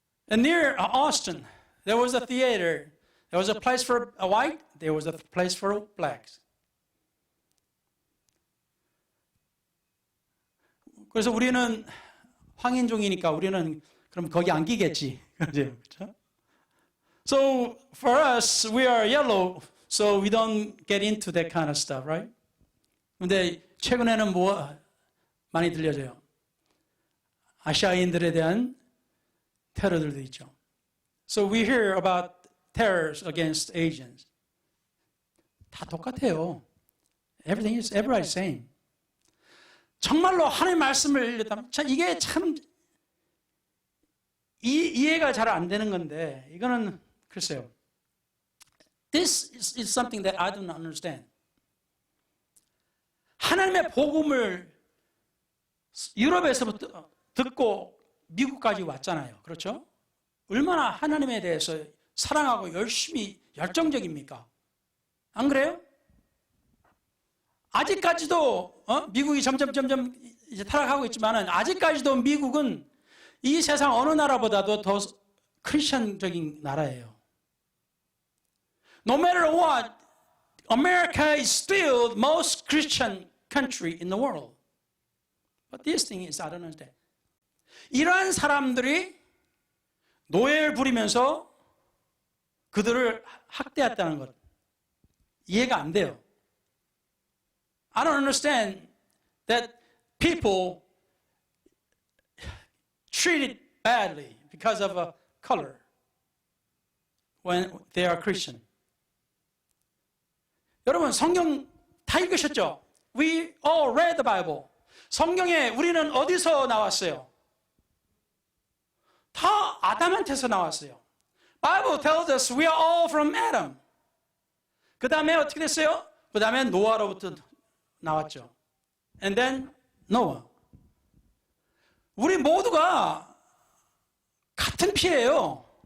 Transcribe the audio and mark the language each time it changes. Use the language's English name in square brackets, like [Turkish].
[English] And near Austin, there was a theater. There was a place for a white, there was a place for blacks. [Korean] 그래서 우리는 황인종이니까 우리는 그럼 거기 안 끼겠지. 그렇죠? [English] So for us, we are yellow, so we don't get into that kind of stuff, right? [Korean] 근데 최근에는 뭐 많이 들려져요? 아시아인들에 대한 테러들도 있죠. [English] So we hear about terrors against Asians. [Korean] 다 똑같아요. [English] Everybody's same. [Korean] 정말로 하나님의 말씀을 읽었다면 이게 참 이해가 잘 안 되는 건데 이거는 글쎄요. [English] This is something that I do not understand. [Korean] 하나님의 복음을 유럽에서부터 듣고 미국까지 왔잖아요. 그렇죠? 얼마나 하나님에 대해서 사랑하고 열심히 열정적입니까? 안 그래요? 아직까지도 미국이 점점 이제 타락하고 있지만은 아직까지도 미국은 이 세상 어느 나라보다도 더 크리스천적인 나라예요. [English] No matter what, America is still the most Christian country in the world. But this thing is, I don't understand. [Korean] 이러한 사람들이 노예를 부리면서 그들을 학대했다는 것 이해가 안 돼요. [English] I don't understand that people treated badly because of a color when they are Christian. [Korean] 여러분 성경 다 읽으셨죠? [English] We all read the Bible. [Korean] 성경에 우리는 어디서 나왔어요? 다 아담한테서 나왔어요. [English] Bible tells us we are all from Adam. [Korean] 그 다음에 어떻게 됐어요? 그 다음에 노아로부터 나왔죠. [English] And then Noah. [Korean] 우리 모두가 같은 피예요.